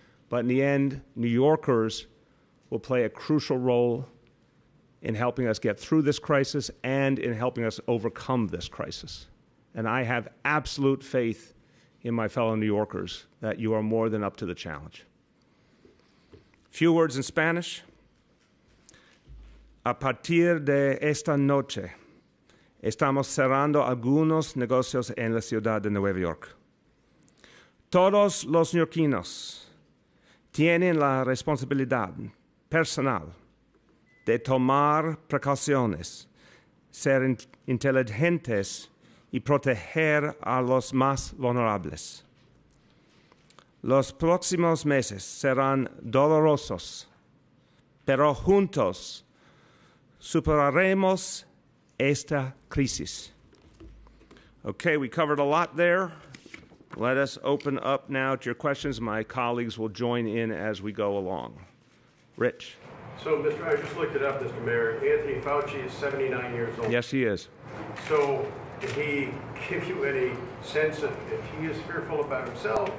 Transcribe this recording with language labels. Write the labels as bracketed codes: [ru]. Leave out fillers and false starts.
[en] But in the end, New Yorkers will play a crucial role in helping us get through this crisis and in helping us overcome this crisis. And I have absolute faith in my fellow New Yorkers that you are more than up to the challenge. Few words in Spanish. [es] A partir de esta noche, estamos cerrando algunos negocios en la ciudad de Nueva York. Todos los neoyorquinos tienen la responsabilidad personal de tomar precauciones, ser inteligentes y proteger a los más vulnerables. Los próximos meses serán dolorosos, pero juntos superaremos esta crisis. [en] Okay, we covered a lot there. Let us open up now to your questions. My colleagues will join in as we go along. Rich. So, I just looked it up, Mr. Mayor. Anthony Fauci is 79 years old. Yes, he is. So, did he give you any sense of if he is fearful about himself?